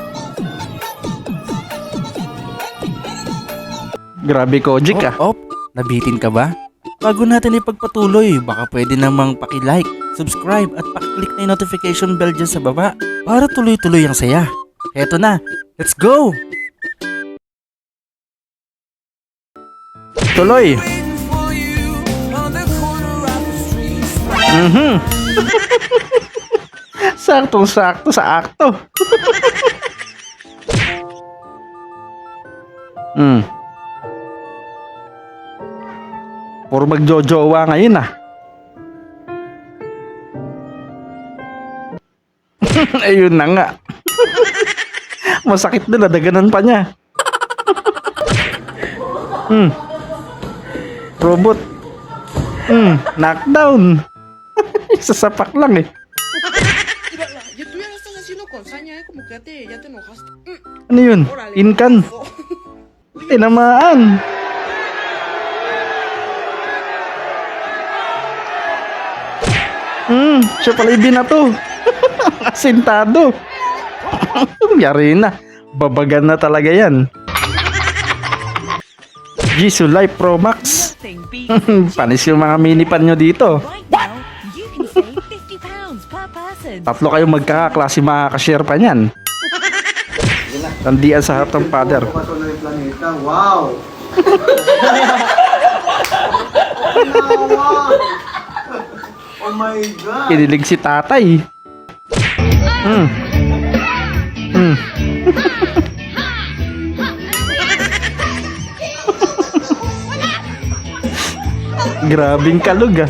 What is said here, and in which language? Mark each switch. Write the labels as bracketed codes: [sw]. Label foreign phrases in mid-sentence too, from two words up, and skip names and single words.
[tl] Grabe, Kojik ah. Op, nabitin ka ba? Bago natin ipagpatuloy, baka pwede namang paki-like, subscribe at pakiclick na yung [en] notification bell [tl] dyan sa baba para tuloy-tuloy ang saya. Heto na, [en] let's go! [tl] Tuloy. [en] For you on the corner of the street. [tl] Saktong-sakto sa akto. Puro magjojowa ngayon ah. Ayun na nga. Masakit na, nadaganan pa niya. Robot. Knockdown. Sasapak lang eh. [es] Mira, ya tú ya lo estás haciendo con saña, como que ya te enojaste. [tl] Ano yun? Inkan. Tinamaan. Siya pala ibinato. Asintado. Yari na. Babagan na talaga yan. Jisoo Life Pro Max. [en] Nothing beats [tl] Panis yung mga minipan nyo dito. [en] right now, you can save £50 per person. [tl] Tatlo kayong magkakaklase makakashare pa niyan. Tandian sa harap ng father. [en] Wow! Oh my God! [tl] Kinilig si tatay. Grabing kalug ah.